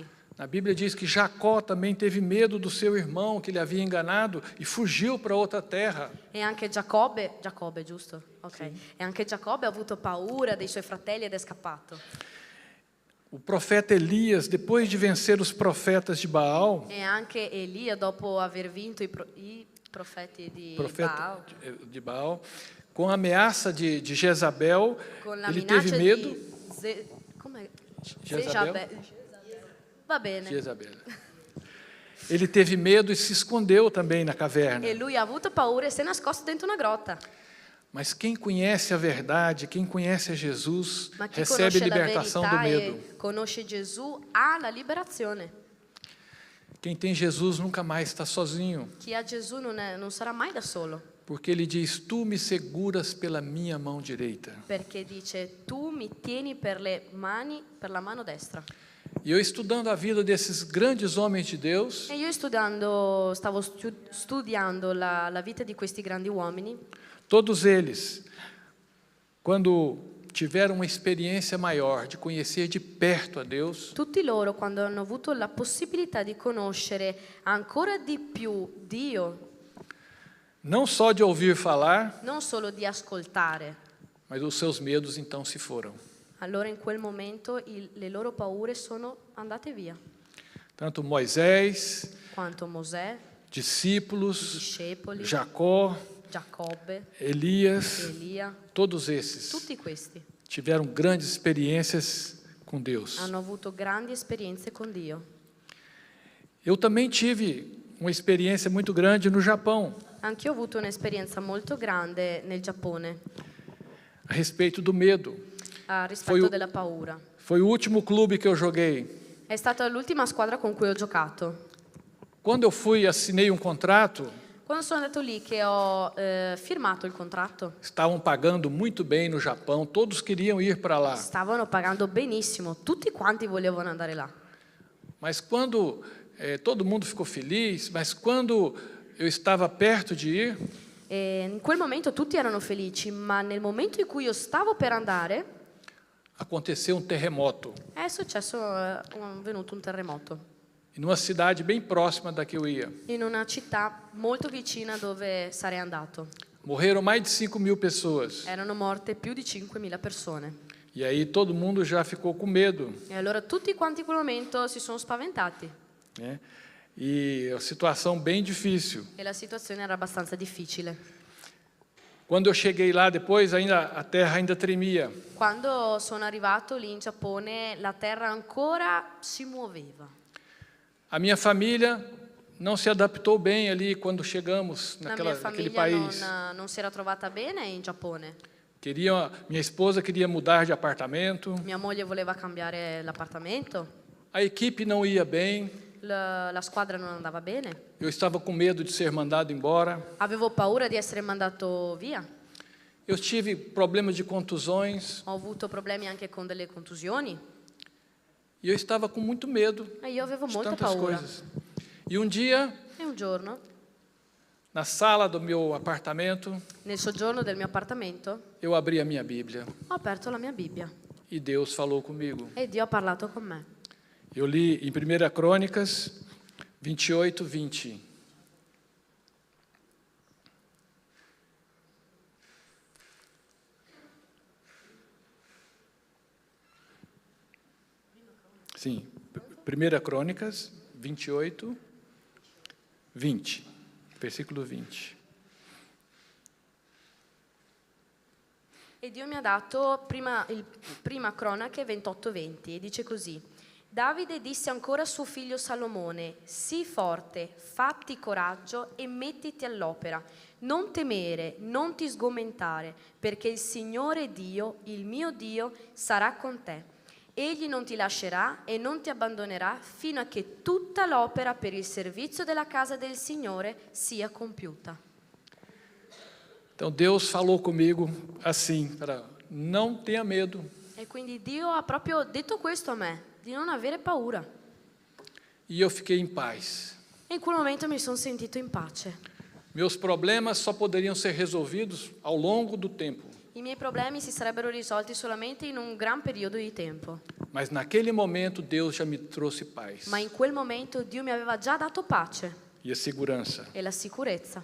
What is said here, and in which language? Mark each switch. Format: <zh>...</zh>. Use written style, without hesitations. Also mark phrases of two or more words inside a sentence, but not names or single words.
<pt>A Bíblia diz que Jacó também teve medo do seu irmão que ele havia enganado e fugiu para outra terra.</pt> <it>E anche Giacobbe, giusto? Ok. E anche Giacobbe ha avuto paura dei suoi fratelli ed è scappato.</it> <pt>O profeta Elias, depois de vencer os profetas de Baal,</pt> <it>E anche Elia, dopo aver vinto i profeti di Baal,</it> <pt>de Baal, com a ameaça de Jezabel,</pt> <it>con la</it> <pt>ele teve</pt> <it>minaccia</it> <pt>medo.</pt> <it>di come? Jezabel? Va bene. Jezabel.</it> <pt>Ele teve medo e se escondeu também na caverna.</pt> <it>E lui ha avuto paura e si è nascosto dentro una grotta.</it> <pt>Mas quem conhece a verdade, quem conhece a Jesus,</pt> <it>Ma chi</it> <pt>recebe</pt> <it>conosce la</it> <pt>libertação do</pt> <it>verità</it> <pt>medo.</pt> <it>e conosce Gesù ha la liberazione.</it> <pt>Quem tem Jesus nunca mais está sozinho,</pt> <it>Chi ha Gesù non sarà mai da solo,</it> <pt>porque ele diz: Tu me seguras pela minha mão direita.</pt> <it>perché dice tu mi tieni per la mano destra.</it> <pt>E eu estudando a vida desses grandes homens de Deus,</pt> <it>E io stavo studiando la vita di questi grandi uomini.</it> <pt>todos eles, quando tiveram uma experiência maior de conhecer de perto a Deus,</pt> <it>Tutti loro, quando hanno avuto la possibilità di conoscere ancora di più Dio,</it> <pt>não só de ouvir falar,</pt> <it>non solo di ascoltare,</it> <pt>mas os seus medos então se foram.</pt> <it>allora in quel momento le loro paure sono andate via.</it> <pt>Tanto Moisés,</pt> <it>Quanto Mosè,</it> <pt>discípulos,</pt> <it>discepoli,</it> <pt>Jacó,</pt> <it>Giacobbe,</it> <pt>Elias,</pt> <it>Elia,</it> <pt>todos esses</pt> <it>tutti questi</it> <pt>tiveram grandes experiências com Deus.</pt> <it>hanno avuto grandi esperienze con Dio.</it> <pt>Eu também tive uma experiência muito grande no Japão,</pt> <it>Anch'io ho avuto un'esperienza molto grande nel Giappone</it> <pt>a respeito do medo.</pt> <it>a</it> <pt>Foi</pt> <it>rispetto</it> <pt>o-</pt> <it>della paura.</it> <pt>Foi o último clube que eu joguei.</pt> <it>È stata l'ultima squadra con cui ho giocato.</it> <pt>Quando eu fui, assinei um contrato,</pt> <it>Quando sono andato lì che ho firmato il contratto,</it> <pt>estavam pagando muito bem no Japão, todos queriam ir para lá.</pt> <it>stavano pagando benissimo, tutti quanti volevano andare là.</it> <pt>Mas quando todo mundo ficou feliz, mas quando eu estava perto de ir,</pt> <it>E in quel momento tutti erano felici, ma nel momento in cui io stavo per andare</it> <pt>aconteceu um terremoto</pt> <it>è successo, è venuto un terremoto</it> <pt>em uma cidade bem próxima da que eu ia.</pt> <it>in una città molto vicina dove sarei andato.</it> <pt>Morreram mais de 5.000 pessoas.</pt> <it>Erano morte più di 5.000 persone.</it> <pt>E aí todo mundo já ficou com medo,</pt> <it>E allora tutti quanti in quel momento si sono spaventati</it> <pt>né? E a situação bem difícil.</pt> <it>e la situazione era abbastanza difficile.</it> <pt>Quando eu cheguei lá depois, a terra ainda tremia.</pt> <it>Quando sono arrivato lì in Giappone, la terra ancora si muoveva.</it> <pt>A minha família não se adaptou bem ali quando chegamos</pt> <it>La mia</it> <pt>naquele</pt> <it>famiglia</it> <pt>país.</pt> <it>non si era trovata bene in Giappone.</it> <pt>Minha esposa queria mudar de apartamento,</pt> <it>Mia moglie voleva cambiare l'appartamento,</it> <pt>a equipe não ia bem,</pt> <it>la squadra non andava bene.</it> <pt>eu estava com medo de ser mandado embora.</pt> <it>Avevo paura di essere mandato via.</it> <pt>Eu tive problemas de contusões</pt> <it>Ho avuto problemi anche con delle contusioni</it> <pt>e eu estava com muito medo</pt> <it>e io avevo</it> <pt>de</pt> <it>molta</it> <pt>tantas</pt> <it>paura.</it> <pt>coisas. E um dia,</pt> <it>E un giorno,</it> <pt>na sala do meu apartamento,</pt> <it>nel soggiorno del mio appartamento,</it> <pt>eu abri a minha Bíblia</pt> <it>ho aperto la mia Bibbia</it> <pt>e Deus falou comigo.</pt> <it>e Dio ha parlato con me.</it> <pt>Eu li em 1 Crônicas 28, 20. Sim, 1 Crônicas 28, 20, versículo 20.</pt> <it>E Dio mi ha dato prima Cronache 28:20 e dice così: Davide disse ancora a suo figlio Salomone: sii forte, fatti coraggio e mettiti all'opera. Non temere, non ti sgomentare, perché il Signore Dio, il mio Dio, sarà con te. Egli non ti lascerà e non ti abbandonerà fino a che tutta l'opera per il servizio della casa del Signore sia compiuta.</it> <pt>Então Deus falou comigo assim, para não tenha medo.</pt> <it>E quindi Dio ha proprio detto questo a me, di non avere paura.</it> <pt>e eu fiquei em paz.</pt> <it>E in quel momento mi sono sentito in pace.</it> <pt>Meus problemas só poderiam ser resolvidos ao longo do tempo.</pt> <it>I miei problemi si sarebbero risolti solamente in un gran periodo di tempo.</it> <pt>Mas naquele momento Deus já me trouxe paz</pt> <it>Ma in quel momento Dio mi aveva già dato pace</it> <pt>e a segurança.</pt> <it>e la sicurezza.</it>